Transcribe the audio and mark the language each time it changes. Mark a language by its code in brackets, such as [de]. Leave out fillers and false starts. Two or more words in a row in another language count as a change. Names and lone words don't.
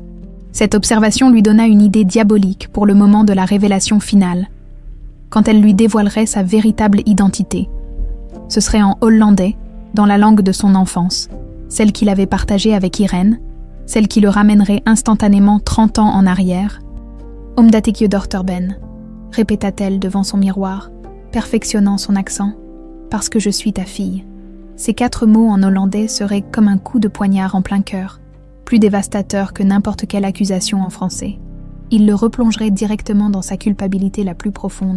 [fr] Cette observation lui donna une idée diabolique pour le moment de la révélation finale, quand elle lui dévoilerait sa véritable identité. Ce serait en hollandais, dans la langue de son enfance, celle qu'il avait partagée avec Irène, celle qui le ramènerait instantanément 30 ans en arrière. [nl] « Omdat ik je dochter ben », [fr] répéta-t-elle devant son miroir, perfectionnant son accent, « parce que je suis ta fille ». Ces 4 mots en hollandais seraient comme un coup de poignard en plein cœur, plus dévastateur que n'importe quelle accusation en français. Il le replongerait directement dans sa culpabilité la plus profonde.